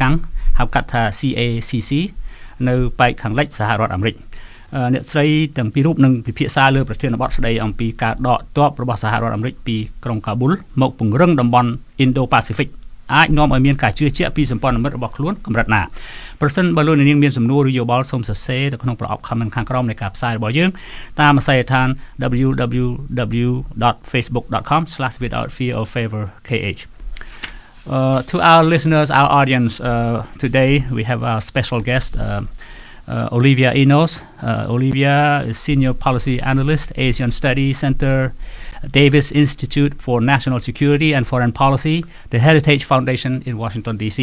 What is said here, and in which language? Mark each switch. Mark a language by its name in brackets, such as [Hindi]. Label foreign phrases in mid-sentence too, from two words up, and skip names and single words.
[Khmer] កាំងហៅកាត់ថា CACC នៅប៉ែកខាងលិចសហរដ្ឋអាមេរិកអ្នកស្រីទាំងពីររូបនឹងពិភាក្សាលើប្រធានបទស្ដី អំពីការដកទ័ពរបស់សហរដ្ឋអាមេរិកពីក្រុងកាប៊ុលមកពង្រឹងតំបន់ Indo-Pacific អាចនាំឲ្យមានការជឿជាក់ពីសម្ព័ន្ធមិត្តរបស់ខ្លួនកម្រិតណាប្រសិនបើលោកនាងមានសំណួរឬយោបល់សូមសរសេរទៅក្នុងប្រអប់ comment ខាងក្រោមនៃការផ្សាយរបស់យើងតាមអាស័យដ្ឋាន www.facebook.com/withoutfearorfavorkh [English] to our listeners, our audience, today we have our special guest, Olivia Enos. Olivia is Senior Policy Analyst, Asian Studies Center, Davis Institute for National Security and Foreign Policy, the Heritage Foundation in Washington, D.C.